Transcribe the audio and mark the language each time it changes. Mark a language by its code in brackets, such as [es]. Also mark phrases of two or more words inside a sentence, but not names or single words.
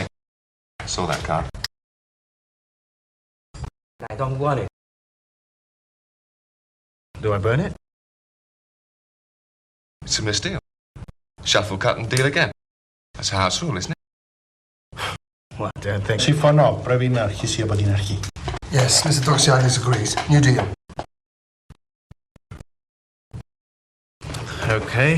[en] Saw that card. I don't want it. Do I burn it? It's a misdeal. Shuffle, cut, and deal again. That's how it's rule, isn't it? What, don't think... [el] Συμφωνώ. Πρέπει να αρχίσει από την αρχή. [en] Yes, Mr. Doxiadis agrees. New deal. Okay.